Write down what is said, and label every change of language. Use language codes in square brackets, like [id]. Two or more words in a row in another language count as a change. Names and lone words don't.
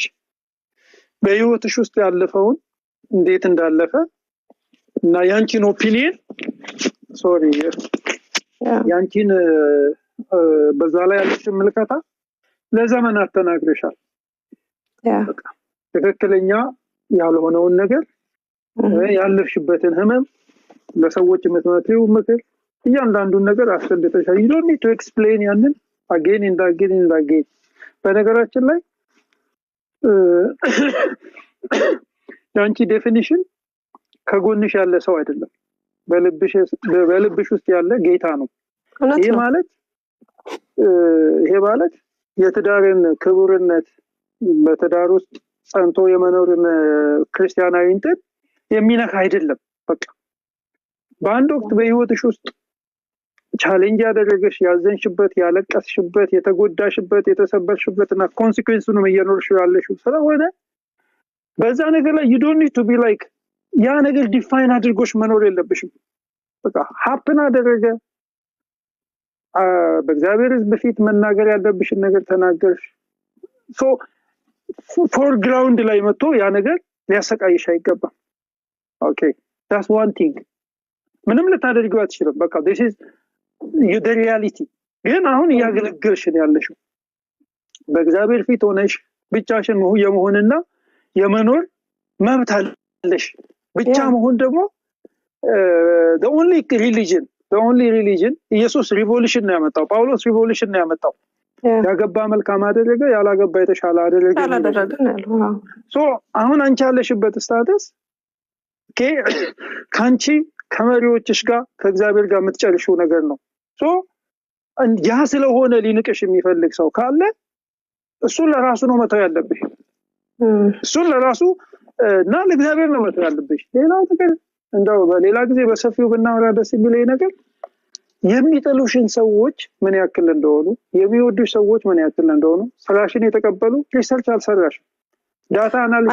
[am] በህይወትሽ ውስጥ ያለፈውን እንዴት እንዳለፈ እና ያንቺን ኦፒኒየን ያንቺን በዛ ላይ ያለሽ ምልከታ ለዘመናት ተናግረሻል። ትክክለኛ ያልሆነውን ነገር ያለፍሽበትን ህመም ለሰዎች የምትመክሪው ምክር እያንዳንዱን ነገር አስረድተሻል። [en] you don't need to explain [am] ያንን [en] again and again and again። [am] በነገራችን ላይ ያንቺ ዴፊኒሽን ከጎንሽ ያለ ሰው አይደለም፣ በልብሽ ውስጥ ያለ ጌታ ነው። ይሄ ማለት የትዳርን ክቡርነት በትዳር ውስጥ ጸንቶ የመኖርን ክርስቲያናዊ እንትን የሚነካ አይደለም። በቃ በአንድ ወቅት በህይወትሽ ውስጥ ቻሌንጅ ያደረገሽ፣ ያዘንሽበት፣ ያለቀስሽበት፣ የተጎዳሽበት፣ የተሰበርሽበት እና ኮንሲኩዌንሱንም እየኖርሽ ያለሽው ስለሆነ በዛ ነገር ላይ [en] you don't need to be like [am] ያ ነገር ዲፋይን አድርጎሽ መኖር የለብሽም። በቃ ሀፕን አደረገ፣ በእግዚአብሔር በፊት መናገር ያለብሽን ነገር ተናገርሽ። [en] so for ground [am] ላይ መጥቶ ያ ነገር ሊያሰቃይሽ አይገባም። ኦኬ [en] that's one thing። [am] ምንም ልታደርጊው አትችልም። በቃ [en] this is the reality። [am] ግን አሁን ያገለግልሽ ያለሽው በእግዚአብሔር ፊት ሆነሽ ብቻሽን የመሆንና የመኖር መብት አለሽ። ብቻ መሆን ደግሞ [en] the only religion [am] ኢየሱስ ሪቮሉሽን ነው ያመጣው። ጳውሎስ ሪቮሉሽን ነው ያመጣው። ያገባ መልካም አደረገ፣ ያላገባ የተሻለ አደረገ። ሶ አሁን አንቺ ያለሽበት ስታተስ ካንቺ ከመሪዎችሽ ጋር ከእግዚአብሔር ጋር የምትጨርሺው ነገር ነው። ሶ ያ ስለሆነ ሊንቅሽ የሚፈልግ ሰው ካለ እሱን ለራሱ ነው መተው ያለብሽ። እሱን ለራሱ እና ለእግዚአብሔር ነው መተው ያለብሽ። ሌላው ነገር እንደው በሌላ ጊዜ በሰፊው ብናወራ ደስ የሚለኝ ነገር የሚጠሉሽን ሰዎች ምን ያክል እንደሆኑ፣ የሚወዱሽ ሰዎች ምን ያክል እንደሆኑ ስራሽን የተቀበሉ ሪሰርች አልሰራሽም። [en] data analysis